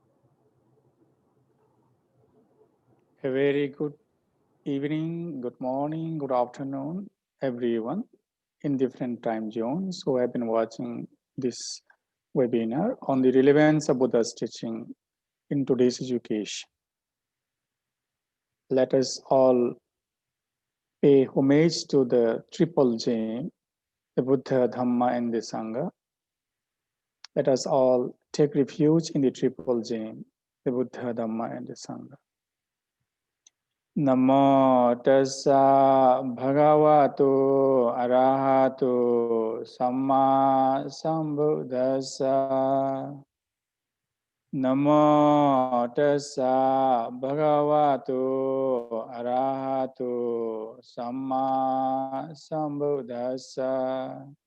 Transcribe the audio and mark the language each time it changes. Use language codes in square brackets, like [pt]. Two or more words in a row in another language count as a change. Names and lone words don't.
[en] A very good evening, good morning, good afternoon, everyone in different time zones who have been watching this webinar on the relevance of Buddha's teaching in today's education. Let us all pay homage to the triple J, the Buddha, Dhamma, and the Sangha. Let us all take refuge in the triple J, the Buddha, Dhamma, and the Sangha. [pi] Namo tassa bhagavato arahato samma sambuddhassa. Namo tassa bhagavato arahato samma sambuddhassa.